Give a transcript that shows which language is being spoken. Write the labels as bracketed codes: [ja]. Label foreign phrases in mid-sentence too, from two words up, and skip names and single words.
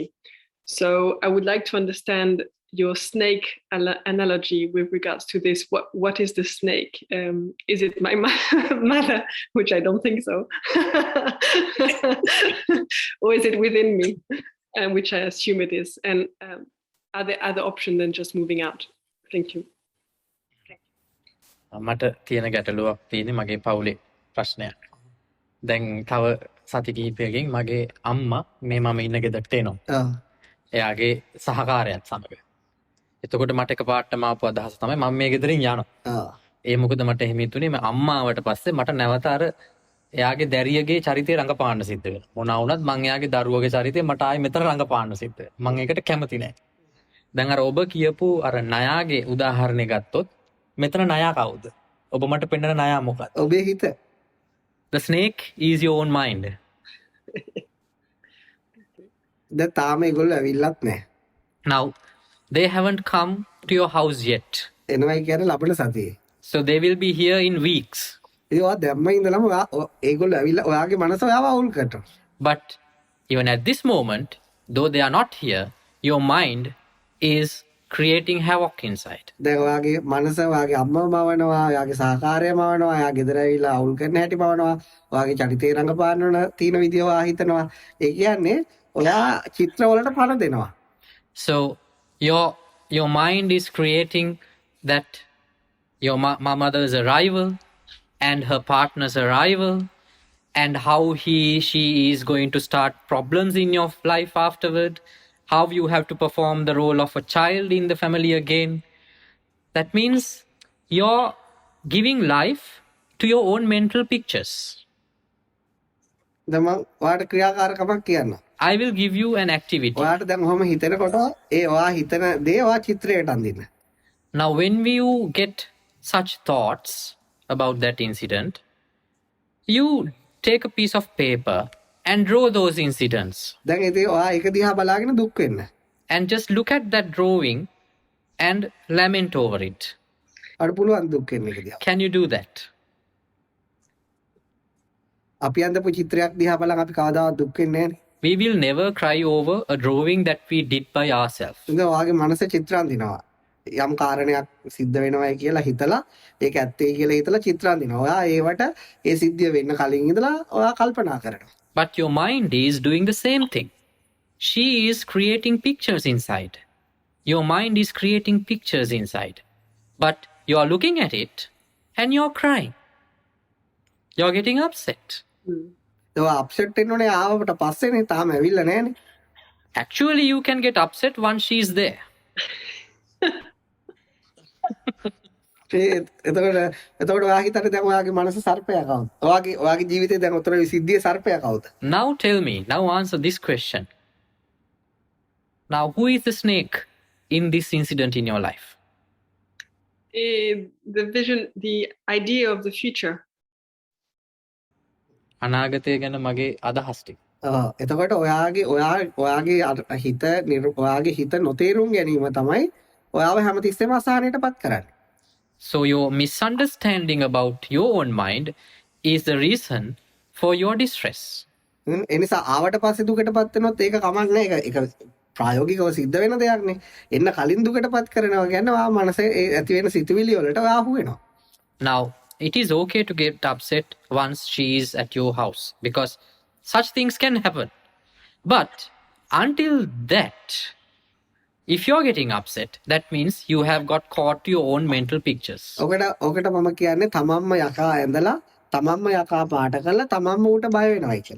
[en] So I would like to understand your snake analogy with regards to this. What is the snake? Is it my mother, which I don't think so, or is it within me, which I assume it is? And are there other options than just moving out? Thank you. [si] මට තියෙන ගැටලුවක් තියෙන්නේ මගේ පවුලේ ප්‍රශ්නයක්. දැන් තව සති කිහිපයකින් මගේ අම්මා මේ මම ඉන්න ගෙදරට එනවා. එයාගේ සහකාරයත් සමග. එතකොට මට එකපාරටම ආපු අදහස තමයි මම මේ ගෙදරින් යනවා. ඒ මොකද මට එහෙම හිතුනේ මම අම්මාවට පස්සේ මට නැවත අර එයාගේ දැරියගේ චරිතය රඟපාන්න සිද්ධ වෙනවා. මොනවා වුණත් මම එයාගේ දරුවගේ චරිතය මට ආයෙ මෙතන රඟපාන්න සිද්ධ වෙනවා. මම ඒකට කැමති නැහැ. දැන් අර ඔබ කියපු අර ණයාගේ උදාහරණය ගත්තොත් මෙතන ණයා කවුද? ඔබ මට පෙන්නන ණයා මොකක්ද? ඔබේ හිත. [en] The snake is your own mind. [si] දැන් තාම ඒගොල්ලෝ ඇවිල්ලත් නැහැ. [en] Now, they haven't come to your house yet. [si] එනවයි කියන්නේ ලබන සතියේ. [en] So they will be here in weeks. [si] ඉතින් ඔයා දැම්ම ඉඳලම ඒගොල්ලෝ ඇවිල්ලා ඔයාගේ මනස ඔයාව අවුල් කරනවා. [en] But even at this moment, though they are not here, your mind is creating havoc inside. [si] දැන් ඔයාගේ මනස ඔයාගේ අම්මව මවනවා, ඔයාගේ සහකාරය මවනවා, ඔයා ගෙදර ඇවිල්ලා අවුල් කරන හැටි මවනවා, ඔයාගේ චරිතේ රඟපාන්න තියෙන විදිය ඔයා හිතනවා. ඒ කියන්නේ ඔයා චිත්‍ර වලට පණ දෙනවා. [en] So your mind is creating that your mother's arrival and her partner's arrival and how she is going to start problems in your life afterward, how you have to perform the role of a child in the family again. That means you're giving life to your own mental pictures. [si] දැන් මම ඔයාට ක්‍රියාකාරකමක් කියන්නම්. [en] I will give you an activity. [si] ඔයාට දැන් ඔහම හිතනකොට ඒ ඔයා හිතන දේ ඔයා චිත්‍රයට අඳින්න. [en] Now, when you get such thoughts about that incident, you take a piece of paper and draw those incidents. [si] දැන් ඉතින් ඔයා ඒක දිහා බලාගෙන දුක් වෙන්න. [en] And just look at that drawing and lament over it. [si] අර පුළුවන් දුක් වෙන්න ඒක දිහා. [en] Can you do that? [si] අපි අඳපු චිත්‍රයක් දිහා බලන් අපි කවදාවත් දුක් වෙන්නේ නැහැ. [en] We will never cry over a drawing that we did by ourselves. [si] ඉතින් ඔයාගේ මනස චිත්‍ර අඳිනවා. යම් කාරණයක් සිද්ධ වෙනවයි කියලා හිතලා ඒක ඇත්තේ කියලා හිතලා චිත්‍ර අඳිනවා. ඔයා ඒවට ඒ සිද්ධිය වෙන්න කලින් ඉඳලා ඔයා කල්පනා කරනවා. [en] But your mind is doing the same thing. She is creating pictures inside. Your mind is creating pictures inside. But you are looking at it and you're crying. You're getting upset. [si] ඔයා අප්සෙට් වෙන්න ඕනේ ආවට පස්සේනේ තාම ඇවිල්ලා නැහනේ. [en] Actually, you can get upset once she's there. [si] එතකොට ඔයා හිතන්නේ දැන් ඔයාගේ මනස සර්පයා කවුද? ඔයාගේ ජීවිතේ දැන් උතර සිද්ධියේ සර්පයා කවුද? [en] Now tell me, now answer this question. Now, who is the snake in this incident in your life? The vision, the idea of the future. [si] අනාගතය ගැන මගේ අදහස් ටික. එතකොට ඔයාගේ හිත නොතේරුම් ගැනීම තමයි ඔයාව හැමතිස්සෙම අසහනයටපත් කරන්නේ. [en] So your misunderstanding about your own mind is the reason for your distress. [si] එනිසා ආවට පස්සේ දුකටපත් වෙනොත් ඒක කමක් නැහැ. ඒක ප්‍රායෝගිකව සිද්ධ වෙන දෙයක් නේ. එන්න කලින් දුකටපත් කරනවා කියන්නේ ඔයා මනසේ ඇති වෙන සිතුවිලි වලට ඔයා අහු වෙනවා. [en] Now, it is okay to get upset once she is at your house because such things can happen. But until that, if you're getting upset, that means you have got caught to your own mental pictures. [si] ඔකට මම කියන්නේ තමන්ම යකා ඇඳලා තමන්ම යකා පාට කරලා තමන්ම ඌට බය වෙනවයි කියලා.